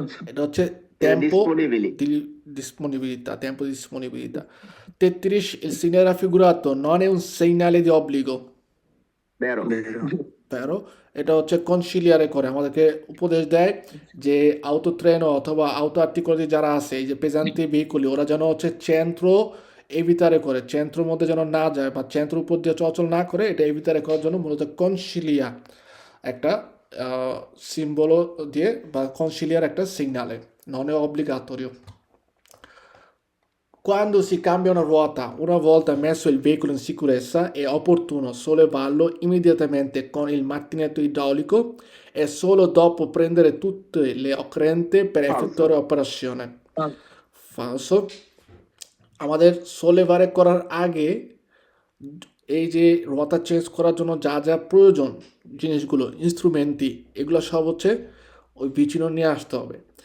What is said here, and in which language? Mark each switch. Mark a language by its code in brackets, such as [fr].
[bn] এটা হচ্ছে tempo di disponibilità. 33 [it] il segnale raffigurato non è un segnale di obbligo, vero, [bn] এটা হচ্ছে কনসিলিয়ারে করে আমাদেরকে উপদেশ দেয় যে আউটো ট্রেনও অথবা আউটো আর্টিকুলারি যারা আছে এই যে পেজান্তি ভেহিকুলি ওরা যেন হচ্ছে চেন্ত্র এভিতারে করে, চেন্ত্রের মধ্যে যেন না যায় বা চেন্ত্রের উপর দিয়ে চলাচল না করে, এটা এভিতারে করার জন্য মূলত কনসিলিয়া একটা সিম্বল দিয়ে বা কনসিলিয়ার একটা সিগনালে [it] non è obbligatorio. Quando si cambia una volta messo il veicolo in sicurezza è opportuno sollevarlo immediatamente con il mattinetto idraulico e solo dopo prendere tutte le occorrenze per effettuare l'operazione. Falso. [bn] আমাদের সোলেভারে করার আগে এই যে রোয়াতা change করার জন্য যা প্রয়োজন জিনিসগুলো ইনস্ট্রুমেন্টই এগুলো সব হচ্ছে ওই বিচিনো নিয়ে আসতে হবে।